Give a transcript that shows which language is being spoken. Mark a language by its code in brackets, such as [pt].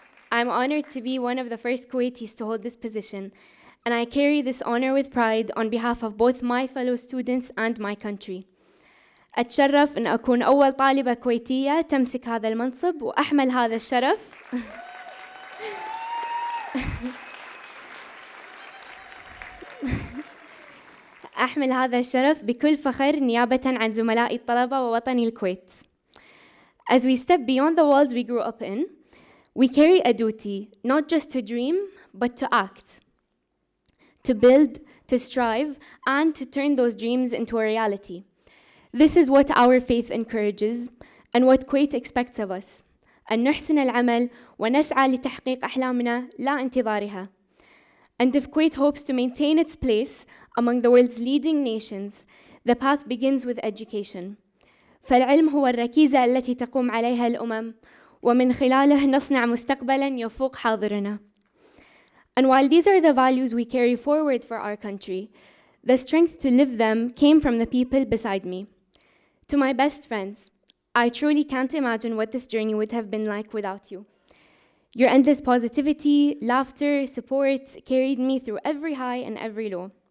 [en] I'm honored to be one of the first Kuwaitis to hold this position, and I carry this honor with pride on behalf of both my fellow students and my country. [ar] أتشرف أن أكون أول طالبة كويتية تمسك هذا المنصب وأحمل هذا الشرف. أحمل هذا الشرف بكل فخر نيابة عن زملائي الطلبة ووطني الكويت. [en] As we step beyond the walls we grew up in, we carry a duty, not just to dream, but to act, to build, to strive, and to turn those dreams into a reality. This is what our faith encourages, and what Kuwait expects of us. [ar] أن نحسن العمل ونسعى لتحقيق أحلامنا لا انتظارها. [en] And if Kuwait hopes to maintain its place among the world's leading nations, the path begins with education. [ar] فالعلم هو الركيزة التي تقوم عليها الأمم ومن خلاله نصنع مستقبلاً يفوق حاضرنا. [en] And while these are the values we carry forward for our country, the strength to live them came from the people beside me. To my best friends, I truly can't imagine what this journey would have been like without you. Your endless positivity, laughter, support carried me through every high and every low.